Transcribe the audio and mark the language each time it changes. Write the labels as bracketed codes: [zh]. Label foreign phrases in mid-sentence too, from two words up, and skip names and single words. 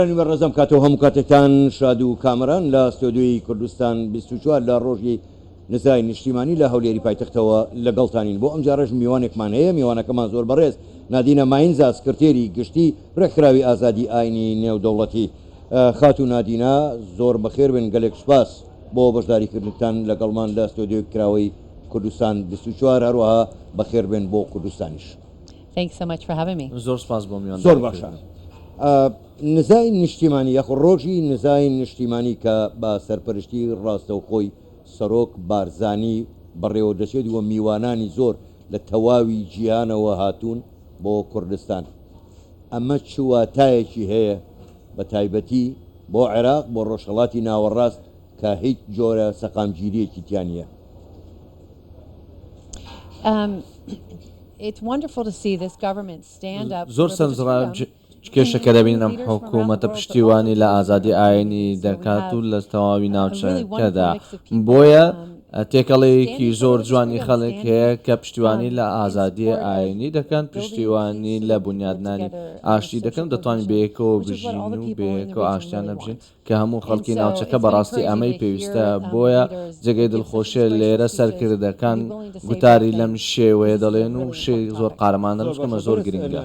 [ckb] بەڕێزم کاتەوە هەموو کاتێکتان شاد و کامەران لە ستۆدیۆی کوردستان 24 لە ڕۆژی نزای نیشتیمانی لە هەولێری پایتەختەوە لەگەڵتانین بۆ ئەم جارەش میوانێکمان هەیە میوانەکەمان زۆر بەڕێز نادینە ماینزا سکرتێری گشتی ڕێکخراوی ئازادی ئاینی نێودەوڵەتی خاتو نادینە زۆر بەخێر بن گەلێک سوپاس بۆ بەشداریکردنتان لەگەڵمان لە ستۆدیۆی کراوەی کوردستان 24 هەروەها بەخێر بن بۆ کوردستانیش. [en] Thanks so much for having me. [ckb] زۆر سپاس بۆ میوان. زۆر باشە. نزای نیشتیمانی یاخۆ ڕۆژی نزای نیشتیمانی کە بە سەرپەرشتی ڕاستەوخۆی سەرۆک بارزانی بەڕێوە دەچێت وە میوانانی زۆر لە تەواوی جیهانەوە هاتوون بۆ کوردستان ئەمە چواتایەکی هەیە بە تایبەتی بۆ عێراق بۆ ڕۆژهەڵاتی ناوەڕاست کە هیچ جۆرە سەقامگیریەکی تیان نییە. [en] It's wonderful to see this government stand up. [ckb] زۆر سەرنجڕا کێشەکە دەبینم حکوومەتە پشتیوانی لە ئازادی ئاینی دەکات و لە تەواوی ناوچەکەدا بۆیە تێکەڵەیەکی زۆر جوانی خەڵک هەیە کە پشتیوانی لە ئازادی ئاینی دەکەن پشتیوانی لە بنیادنانی ئاشتی دەکەن دەتوانین بەیەکەوە بژین و بەیەکەوە ئاشتیان نەبژین کە هەموو خەڵکی ناوچەکە بەڕاستی ئەمەی پێویستە بۆیە جێگەی دڵخۆشیە لێرە سەرکردەکان گوتاری لەم شێوەیە دەڵێن و شێ زۆر قارەمانە لەشکەمە زۆر گرنگە.